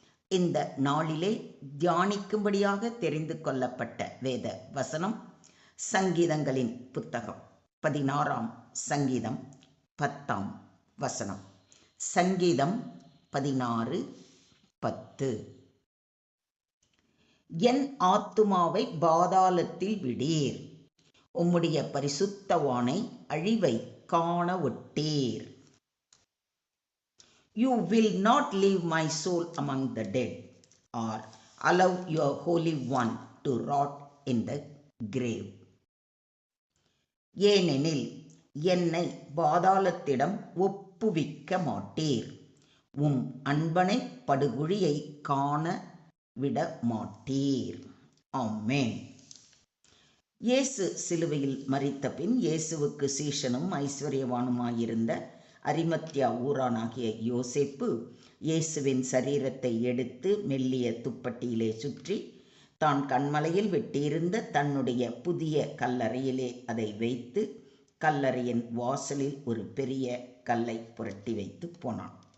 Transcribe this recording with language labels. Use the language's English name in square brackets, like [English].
[Tamil] இந்த நாளிலே தியானிக்கும்படியாக தெரிந்து கொள்ளப்பட்ட வேத வசனம் சங்கீதங்களின் புத்தகம் 16ஆம் சங்கீதம் 10ஆம் வசனம். சங்கீதம் 16:10. என் ஆத்துமாவை பாதாளத்தில் விடீர், உம்முடைய பரிசுத்தவானை அழிவை காண ஒட்டீர். [English] You will not leave my soul among the dead, or allow your Holy One to rot in the grave. [Tamil] ஏனெனில் என்னை பாதாளத்திடம் ஒப்புவிக்க மாட்டீர், உம் அன்பனை படுகுழியை காண விட மாட்டீர். ஆமென். இயேசு சிலுவையில் மரித்த பின் இயேசுவுக்கு சீஷனும் ஐஸ்வர்யவானுமாயிருந்த அரிமத்தியா ஊரானாகிய யோசேப்பு இயேசுவின் சரீரத்தை எடுத்து மெல்லிய துப்பட்டியிலே சுற்றி தான் கன்மலையில் வெட்டியிருந்த தன்னுடைய புதிய கல்லறையிலே அதை வைத்து கல்லறையின் வாசலில் ஒரு பெரிய கல்லை புரட்டி வைத்து போனான்.